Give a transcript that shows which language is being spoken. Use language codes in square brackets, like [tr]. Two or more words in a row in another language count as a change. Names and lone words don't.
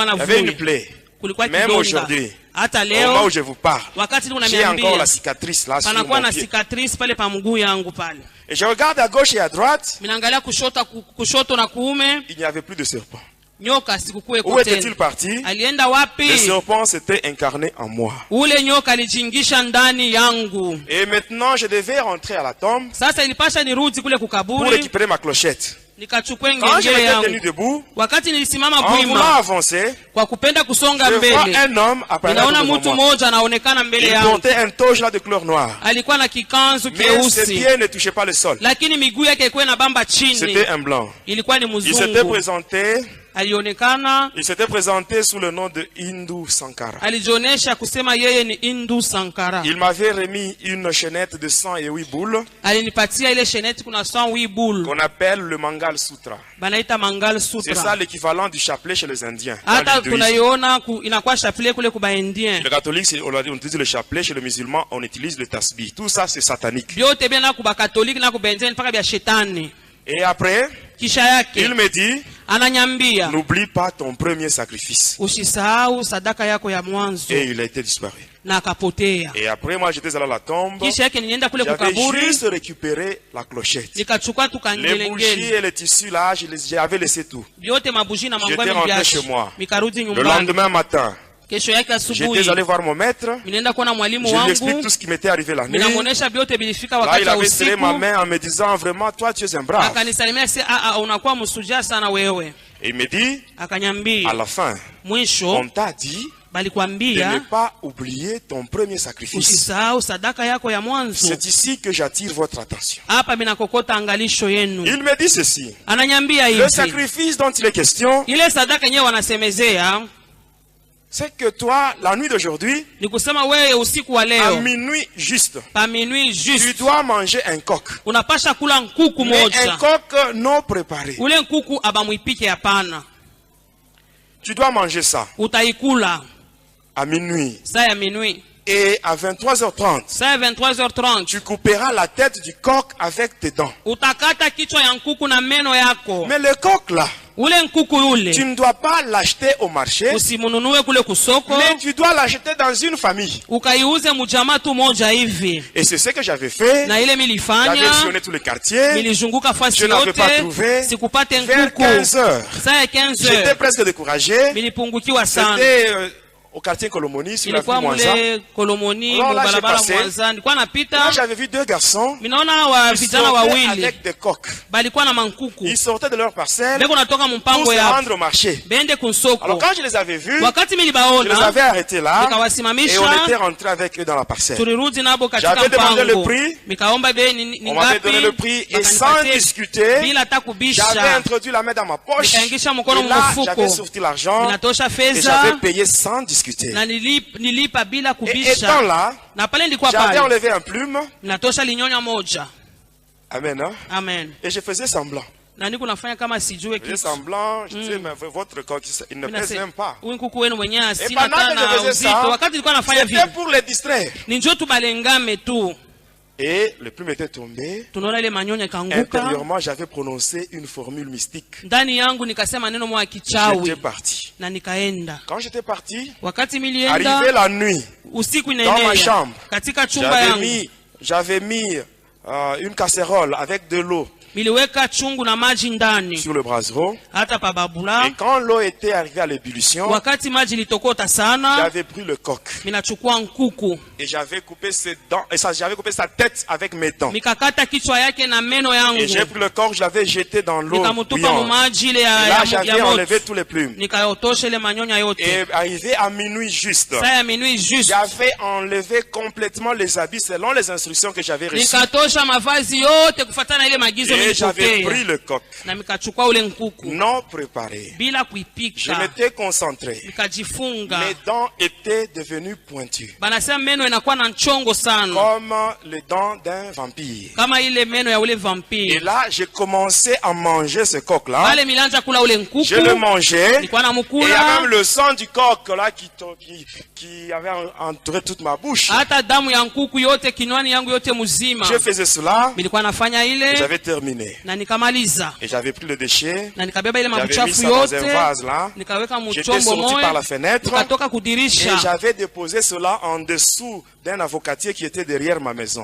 [fr] Il y avait une [sw] navuja, [fr] plaie. [sw] kulikuwa [fr] Même [sw] kidonda. [fr] aujourd'hui, [sw] Hata [fr] au moment où [sw] leo [fr] je vous parle, [sw] wakati niko [fr] j'ai encore [sw] namiambia [fr] la cicatrice là sur [sw] panakuwa [fr] mon [sw] na [fr] pied. [sw] cicatrice pale pa mguu yangu pale. [fr] Et je regarde à gauche et à droite, [sw] Minaangalia kushoto na kuume, [fr] il n'y avait plus de serpent. [sw] nyoka sikukuweko [fr] Où était-il [sw] tena. [fr] parti? [sw] Alienda [fr] Le [sw] wapi? [fr] serpent s'était incarné en moi. [sw] Ule nyoka alijingisha ndani yangu. [fr] Et maintenant, je devais rentrer à la tombe [sw] Sasa ilipasha nirudi kule [fr] pour [sw] kukaburi, [fr] récupérer ma clochette. [sw] nikachukua [fr] Quand je [sw] ngengele [fr] m'étais tenu [sw] yangu. [fr] debout, [sw] Wakati nilisimama [fr] en voulant [sw] bwima [fr] avancer, [sw] kwa kupenda kusonga [fr] je vois [sw] mbele, [fr] un homme apparaître [sw] ninaona [fr] devant [sw] mtu [fr] moi. [sw] mmoja anaonekana mbele [fr] Il [sw] yangu. [fr] portait un toge là de couleur noire. [sw] Alikuwa na kikanzu [fr] Mais ses [sw] keusi, [fr] pieds ne touchaient pas le sol. [sw] lakini miguu yake ilikuwa inabamba chini. [fr] C'était un blanc. [sw] Ilikuwa ni [fr] Il s'était [sw] mzungu. [fr] présenté, [sw] Alionekana, [fr] sous le nom de Hindu Sankara. [sw] alijionesha kusema yeye ni Hindu Sankara. [fr] Il m'avait remis une chaînette de 108 boules [sw] Alinipatia ile sheneti, kuna 108 boule [fr] qu'on appelle le Mangal Sutra. [sw] banaita Mangal [fr] C'est ça [sw] Sutra. [fr] l'équivalent du chapelet chez les Indiens. dans [sw] Hata [fr] l'hindouisme. [sw] tunaiona inakuwa chapelet kule kuba Indien. [fr] Le catholique, on utilise le chapelet. Chez le musulman, on utilise le tasbih. Tout ça, c'est satanique. [sw] Vyote bia na kuba Katoliki na kuba Indien mpaka bia shetani. [fr] Et après, [sw] Kisha [fr] il [sw] yake [fr] me dit, [sw] ananyambia [fr] n'oublie pas ton premier sacrifice. [sw] usisahau sadaka yako ya mwanzo, [fr] Et il a été disparu. [sw] na akapotea. [fr] Et après, moi, j'étais allé à la tombe. [sw] Kisha yake nilienda kule [fr] J'avais [sw] kukaburi, [fr] juste récupéré la clochette. [sw] nikachukua tu [fr] Les bougies [sw] kangelengele [fr] et les tissus là, j'avais laissé tout. [sw] vyote, mabuji na [fr] J'étais [sw] mangwami [fr] rentré [sw] vyashi, [fr] chez moi. [sw] mikarudi [fr] Le [sw] nyumbani. [fr] lendemain matin, [sw] Kesho yake asubuhi [fr] j'étais allé voir mon maître. [sw] nilienda kuona mwalimu [fr] Je lui explique [sw] wangu, [fr] tout ce qui m'était arrivé la nuit. [sw] ninamuonesha vyote vilifika [fr] Là, [sw] wakati [fr] il [sw] wa [fr] avait serré ma [sw] usiku. [fr] main en me disant, vraiment, toi, tu es un brave. [sw] Akanisalimia si unakuwa msujaa sana wewe. [fr] Et il me dit, à [sw] Akanyambia [fr] la fin, [sw] mwisho [fr] on t'a dit de ne [sw] balikwambia [fr] pas oublier ton premier sacrifice. [sw] usisahau sadaka yako ya mwanzo. [fr] C'est ici que j'attire votre attention. [sw] Hapa minakokota angalisho yenu. [fr] Il me dit ceci. [sw] Ananyambia [fr] Le [sw] hivi, [fr] sacrifice dont il est question, [sw] ile sadaka yenyewe wanasemezea [fr] c'est que toi, la nuit d'aujourd'hui, [sw] ni kusema wewe usiku wa [fr] à [sw] leo [fr] minuit juste, [sw] pa minuit [fr] tu [sw] juste [fr] dois manger un coq. [sw] unapasha kula nkuku [fr] Mais un [sw] moja. [fr] coq non préparé. [sw] Ule nkuku abamwipike, hapana, [fr] Tu dois manger ça [sw] utaikula [fr] à minuit. [sw] saa ya minuit. [fr] Et à 23h30, [sw] Saa ya 23h30 [fr] tu couperas la tête du coq avec tes dents. [sw] utakata kichwa ya nkuku na meno yako. [fr] Mais le coq là, [sw] Ule nkuku ule [fr] tu ne dois pas l'acheter au marché, [sw] usimununue kule kusoko, [fr] mais tu dois l'acheter dans une famille. [sw] ukaiuze mujama tu moja hivi. [fr] Et c'est ce que j'avais fait. [sw] Na ile [fr] J'avais [sw] milifanya, [fr] sillonné tous les quartiers. [sw] nilizunguka [fr] Je [sw] fasi [fr] n'avais pas [sw] yote, [fr] trouvé. [sw] sikupate [fr] Vers [sw] nkuku. [fr] 15 heures, [sw] Saa ya 15 [fr] j'étais [sw] heures [fr] presque découragé. [sw] nilipungukiwa sana. [fr] C'était au quartier Colomoni, sur la [sw] Ilikuwa [fr] rue Mwanza. [sw] mule Kolomoni, [fr] Alors là, j'ai [sw] mubarabara [fr] passé. [sw] Mwanza. Nilikuwa [fr] Là, [sw] napita, [fr] j'avais vu deux garçons [sw] minaona wa [fr] qui [sw] vijana [fr] sortaient [sw] wawili [fr] avec des coqs. [sw] balikuwa na mankuku, [fr] Ils sortaient de leur parcelle [sw] beko natoka [fr] pour [sw] mumpango [fr] se [sw] ya [fr] rendre au marché. [sw] bende [fr] Alors [sw] kunsoko. [fr] quand je les avais vus, [sw] Wakati [fr] je les [sw] milibaona [fr] avais arrêtés là et on [sw] nikawasimamisha, [fr] était rentré avec eux dans la parcelle. [sw] tulirudi nabo katika [fr] J'avais demandé le [sw] mpango, [fr] prix. [sw] nikaomba bei ni [fr] On m'avait donné le [sw] ngapi, [fr] prix et sans [sw] wakanipatia [fr] discuter, [sw] bila hata [fr] j'avais [sw] kubisha. [fr] introduit la main dans ma poche [sw] Nikaingisha mkono [fr] et là [sw] mfuko, [fr] j'avais sorti l'argent [sw] ninatosha [fr] et [sw] fedha [fr] j'avais payé sans discuter. [sw] na nilipa bila [fr] Et étant [sw] kubisha. [fr] là, [sw] Na pale nilikuwa [fr] j'avais [sw] pale, [fr] enlevé un plume. [sw] ninatosha linyonya moja. [fr] Amen. Hein? Amen. Et je faisais semblant. [sw] Na niko nafanya kama sijue [fr] Je faisais [sw] kitu. [fr] semblant, je disais, mais votre coq, il ne pèse même pas. [sw] Huyu nkuku wenu mwenyewe [fr] Et [sw] asina [fr] pendant que je [sw] tana [fr] faisais [sw] uzito. [fr] ça, [sw] Wakati nilikuwa nafanya [fr] c'était [sw] vile, [fr] pour les distraire. [sw] ni njoo tubalengame tu. [fr] Et le plume était tombé. [sw] Tunaona ile manyonya ikaanguka. [fr] Intérieurement, j'avais prononcé une formule mystique. [sw] Ndani yangu nikasema neno moja kichawi [fr] J'étais parti. [sw] na nikaenda. [fr] Quand j'étais parti, [sw] Wakati [fr] arrivé [sw] milienda [fr] la nuit, [sw] usiku [fr] dans ma [sw] inaenea [fr] chambre, [sw] katika chumba yangu [fr] j'avais mis une casserole avec de l'eau [sw] miliweka chungu na maji ndani [fr] sur le brasero. [sw] hata pa babula. [fr] Et quand l'eau était arrivée à l'ébullition, [sw] Wakati maji litokota sana, [fr] j'avais pris le coq [sw] minachukua nkuku [fr] et j'avais coupé ses dents, et j'avais coupé sa tête avec mes dents. [sw] mikakata kichwa yake na meno [fr] Et j'ai [sw] yangu, [fr] pris le coq, je l'avais jeté dans l'eau [sw] nikamutupa [fr] bouillante. [sw] mumaji ile [fr] Et là, [sw] ya [fr] j'avais [sw] moto, [fr] enlevé tous les plumes. [sw] nikayotosha ile manyonya yote. [fr] Et arrivé à minuit juste, [sw] Saa ya [fr] minuit juste j'avais enlevé complètement les habits selon les instructions que j'avais reçues. [sw] nikatosha mavazi yote kufatana ile magizo [fr] Et j'avais [sw] nilipokea, [fr] pris le coq [sw] na mikachukua ule nkuku [fr] non préparé. [sw] bila [fr] Je [sw] kuipika, [fr] m'étais concentré. [sw] nikajifunga. [fr] Mes dents étaient devenues pointues, [sw] Banasema meno inakuwa na nchongo sana [fr] comme les dents d'un vampire. [sw] kama ile meno ya ule [fr] Et [sw] vampire. [fr] là, j'ai commencé à manger ce coq-là. [sw] Pale milanja kula ule [fr] Je le [sw] nkuku, [fr] mangeais. [sw] nilikuwa [fr] Et il y a [sw] namukula, [fr] même le sang du coq là qui avait entouré toute ma bouche. [sw] hata damu ya nkuku yote kinywani yangu yote mzima. [fr] Je faisais cela, [sw] Nilikuwa nafanya [fr] et [sw] ile [fr] j'avais terminé. [sw] na nikamaliza, [fr] Et j'avais pris le déchet, [sw] na nikabeba ile [fr] j'avais mis [sw] mabuchafu [fr] ça dans un [sw] yote [fr] vase là. [sw] nikaweka [fr] J'étais [sw] mchombo [fr] sorti par la [sw] moja, [fr] fenêtre [sw] nikatoka [fr] et [sw] kudirisha, [fr] j'avais déposé cela en dessous d'un avocatier qui était derrière ma maison.